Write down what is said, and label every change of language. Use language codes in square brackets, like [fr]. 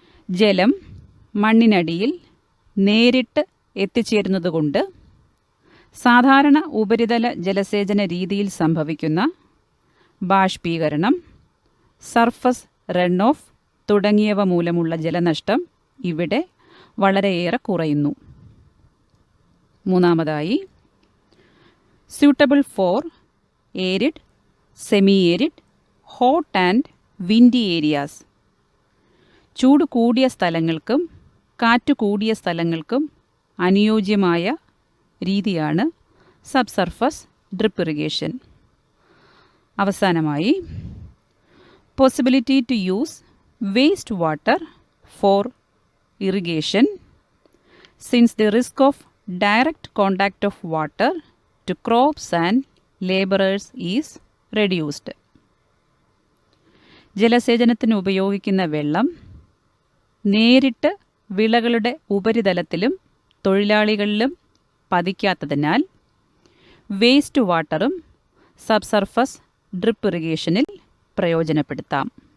[ml] ജലം മണ്ണിനടിയിൽ നേരിട്ട് എത്തിച്ചേരുന്നതുകൊണ്ട് സാധാരണ ഉപരിതല ജലസേചന രീതിയിൽ സംഭവിക്കുന്ന ബാഷ്പീകരണം, സർഫസ് റൺ ഓഫ് തുടങ്ങിയവ മൂലമുള്ള ജലനഷ്ടം ഇവിടെ വളരെയേറെ കുറയുന്നു. [en] മൂന്നാമതായി, suitable for arid, semi-arid, hot and windy areas. [ml] ചൂട് കൂടിയ സ്ഥലങ്ങൾക്കും കാറ്റ് കൂടിയ സ്ഥലങ്ങൾക്കും അനുയോജ്യമായ രീതിയാണ് സബ്സർഫസ് ഡ്രിപ്പ് ഇറിഗേഷൻ. [en] അവസാനമായി, possibility to use waste water for irrigation since the risk of direct contact of water to crops and laborers is reduced. [ml] ജലസേചനത്തിന് ഉപയോഗിക്കുന്ന വെള്ളം നേരിട്ട് വിളകളുടെ ഉപരിതലത്തിലും തൊഴിലാളികളിലും പതിക്കാത്തതിനാൽ വേസ്റ്റ് വാട്ടറും സബ്സർഫസ് ഡ്രിപ്പ് ഇറിഗേഷനിൽ പ്രയോജനപ്പെടുത്താം.